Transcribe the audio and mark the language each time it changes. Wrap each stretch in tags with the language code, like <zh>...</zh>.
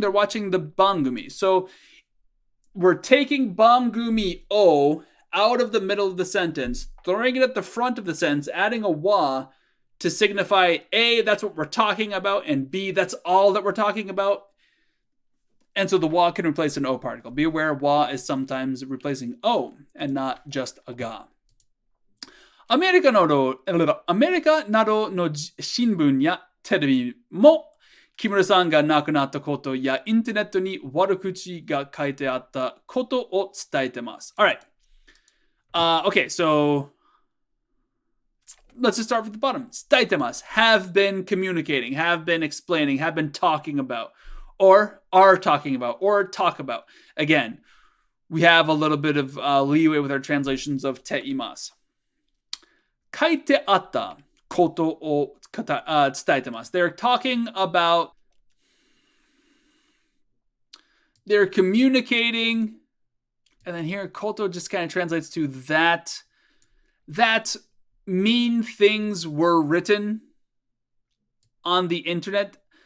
<en>They're watching the bangumi. So we're taking bangumi o out of the middle of the sentence, throwing it at the front of the sentence, adding a wa to signify A, that's what we're talking about, and B, that's all that we're talking about. And so the wa can replace an o particle. Be aware wa is sometimes replacing o and not just a ga.</en> <ja>アメリカなどの新聞やテレビも木村さんが亡くなったことやインターネットに悪口が書いてあったことを伝えてます。</ja> <en>All right. Okay, so let's just start from the bottom.</en> <ja>伝えてます.</ja> <en>Have been communicating, have been explaining, have been talking about, or are talking about, or talk about. Again, we have a little bit of leeway with our translations of</en> <ja>ています。書いてあったことを伝えてます。</ja> <en>They're talking about, they're communicating, and then here koto just kind of translates to that mean things were written on the internet.</en>